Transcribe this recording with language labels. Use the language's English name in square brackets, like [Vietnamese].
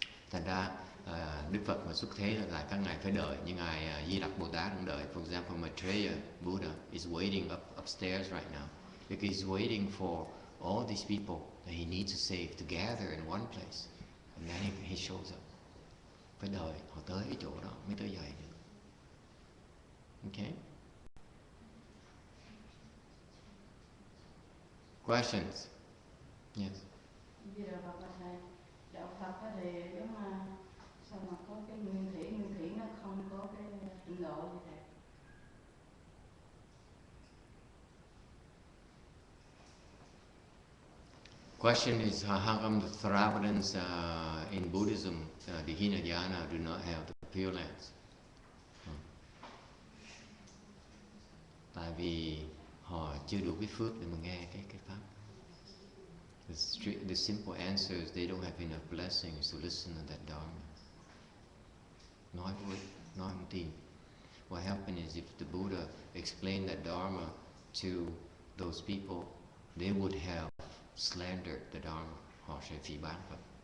[Vietnamese] Thành ra Đức Phật mà xuất thế là các ngài phải đợi, như ngài Di Lặc Bồ Tát cũng đợi. [English] For example, Maitreya Buddha is waiting upstairs right now because he's waiting for all these people that he needs to save to gather in one place, and then he shows up. [Vietnamese] Phải đợi họ tới cái chỗ đó mới tới dậy được. [English] Okay? Questions? Yes. [Vietnamese] Bây giờ Phật thầy, đạo Phật thì giống sao mà có cái nguyên thủy nó không có cái trình độ như thế. [English] Question is how come the Theravadins in Buddhism, the Hinayana, do not have the Pure Lands? [Vietnamese] Tại vì họ chưa đủ cái phước để mà nghe cái pháp. [English] The simple answer is they don't have enough blessings to listen to that Dharma. [Vietnamese] Nói không tin. [English] What happened is if the Buddha explained that Dharma to those people, they would have slandered the Dharma. [Vietnamese] Họ sẽ phỉ báng Phật.